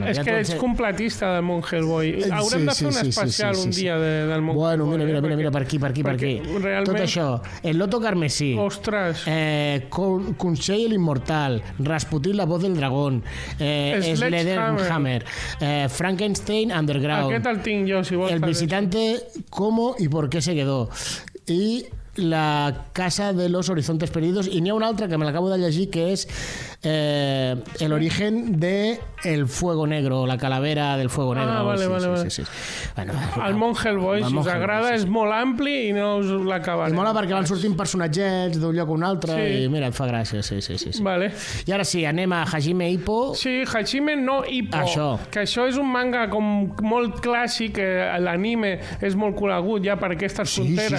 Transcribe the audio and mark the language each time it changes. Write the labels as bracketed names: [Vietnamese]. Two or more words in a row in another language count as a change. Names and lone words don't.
[Catalan] és que ets completista del món Hellboy. Haurem de fer un especial un dia del món Hellboy. Bueno, mira, per aquí. Tot això. El Loto Carmesí. Ostres! Kunshei l'Immortal. Rasputin, la voz del dragón. Sledgehammer. Frankenstein Underground. Aquest el tinc jo, si vols. El visitante, cómo y por qué se quedó. I la Casa de los Horizontes Perdidos, i n'hi ha un altre que me l'acabo de llegir que és el origen de el Fuego Negro, la calavera del Fuego Negro. Vale. Sí. Bueno, el món Hellboy, si us agrada, és molt ampli i no us l'acabarem. I mola perquè van sortint personatgets d'un lloc a un altre i mira, et fa gràcia, sí. Vale. I ara sí, anem a Hajime Ippo. Sí, Hajime no Ippo. Que això és un manga com molt clàssic, l'anime és molt conegut ja per aquestes fronteres.